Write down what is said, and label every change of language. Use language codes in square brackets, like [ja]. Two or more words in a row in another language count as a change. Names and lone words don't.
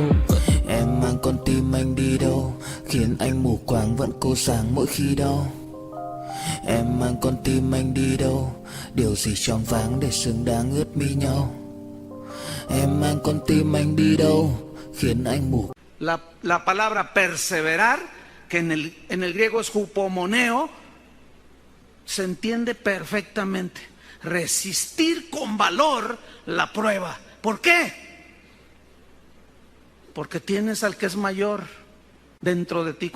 [vi] Em mang con tim anh đi đâu, khiến anh mù quáng vẫn cô sáng mỗi khi đau. Em mang con tim anh đi đâu, điều gì choáng váng để xứng đáng ướt mi nhau. Em mang con tim anh đi đâu, khiến anh mù. [es] La palabra perseverar, que en el griego es hupomoneo, se entiende perfectamente. Resistir con valor la prueba. ¿Por qué? Porque tienes al que es mayor dentro de ti.